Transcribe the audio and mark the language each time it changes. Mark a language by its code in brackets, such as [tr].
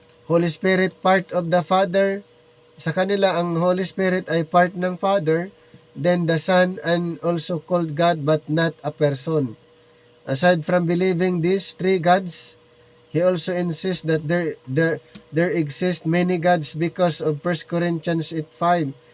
[en] Holy Spirit, part of the Father. [tl] Sa kanila, ang Holy Spirit ay part ng Father. [en] Then the Son, and also called God, but not a person. Aside from believing these three gods, he also insists that there exist many gods because of 1 Corinthians 8:5.